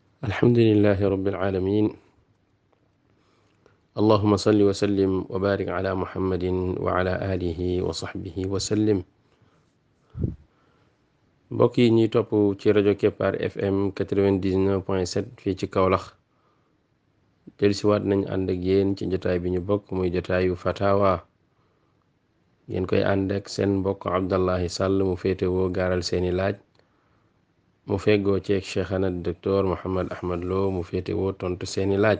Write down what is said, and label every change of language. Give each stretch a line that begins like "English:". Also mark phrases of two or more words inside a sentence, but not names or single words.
Arabic: الحمد لله رب العالمين اللهم صل وسلم وبارك على محمد وعلى آله وصحبه وسلم.
Wolof: mbokk yi ñuy topp ci rajo Kepar FM 99.7 fii ci Kaolack dellusiwaat nañ ànd ak yéen ci jotaay bi ñu bokk muy jotaayu fatawa ngeen koy ànd ak seen mbokk Abdallahi Sall mu féetewoo gaaral seeni laaj mu feggoo ceeg cheikhana docteur Mouhammad Ahmad Lo mu féetewoo tontu seeni laaj.